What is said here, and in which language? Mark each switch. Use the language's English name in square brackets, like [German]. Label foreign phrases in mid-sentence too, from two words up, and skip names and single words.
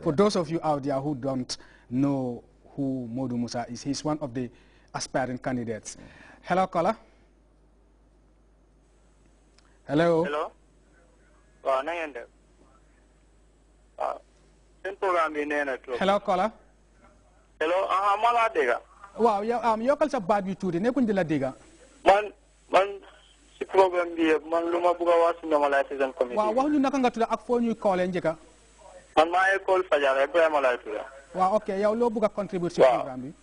[English] for those of you out there who don't know who Mamadou Musa is, he's one of the aspiring candidates. Hello, caller. Hello. Hello. Hello, caller. Hello. [Wolof] Mala dega. Wow, yokal sa bad bi tuuti nekkuñ di la dégga. Man si programme bi man luma bëgg a wax si [English] normalization committee. [Wolof] Waaw wax ñu naka nga tudda ak foo ñuy callé njëkka. Man maa call Fajara Ibrahima lay tudda. Waaw ok yow loo bëgg a contribute si programme bi.